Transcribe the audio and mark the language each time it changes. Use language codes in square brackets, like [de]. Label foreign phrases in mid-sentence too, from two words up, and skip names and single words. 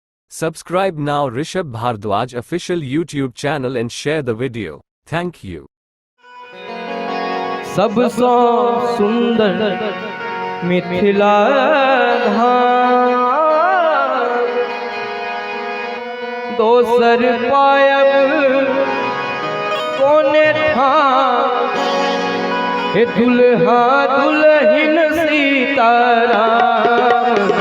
[en] Subscribe now Rishabh Bhardwaj official YouTube channel and share the video. Thank you. [mai] सबसो सुंदर मिथिला धाम दोसर पायब कोने ठाम हे दुल्हा दुल्हिन सीताराम